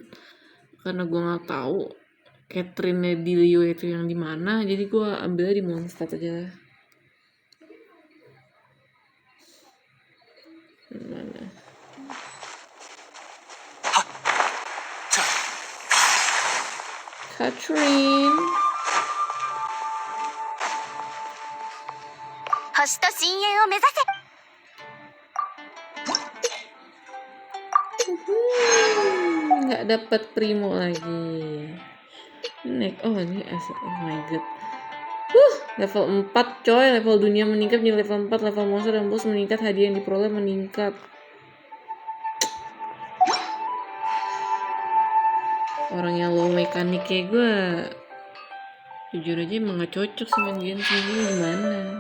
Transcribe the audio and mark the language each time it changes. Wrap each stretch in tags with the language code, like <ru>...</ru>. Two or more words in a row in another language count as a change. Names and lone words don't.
<id>Cuman karena gue nggak tahu Catherine di Liyue itu yang di mana, jadi gue ambilnya di Mondstadt aja. Mana? Catherine.</id> <ja>星と深淵を目指せ。</ja> <id>Nggak dapat Primo lagi. Oh ini</id> <en>oh my god.</en> <id>Level 4 coy, level dunia meningkat menjadi level 4, level monster dan bos meningkat, hadiah yang diperoleh meningkat. Orang yang low mekanik kayak gue, jujur aja emang gak cocok sih main Genshin ini, gimana.</id>